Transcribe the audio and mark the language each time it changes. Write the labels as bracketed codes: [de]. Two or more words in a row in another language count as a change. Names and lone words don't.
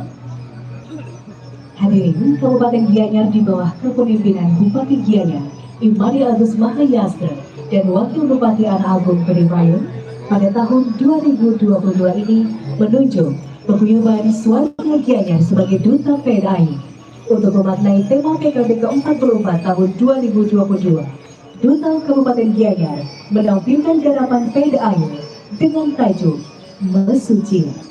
[id] Hadirin, Kabupaten Gianyar di bawah kepemimpinan Bupati Gianyar, Imari Agus Mahayastra dan Wakil Bupati Ana Agung Perimayu pada tahun 2022 ini menunjuk paguyuban warga Gianyar sebagai Duta PDAI untuk memaknai tema PKB ke-44 tahun 2022. Duta Kabupaten Gianyar menampilkan garapan PDAI dengan tajuk Mesuci.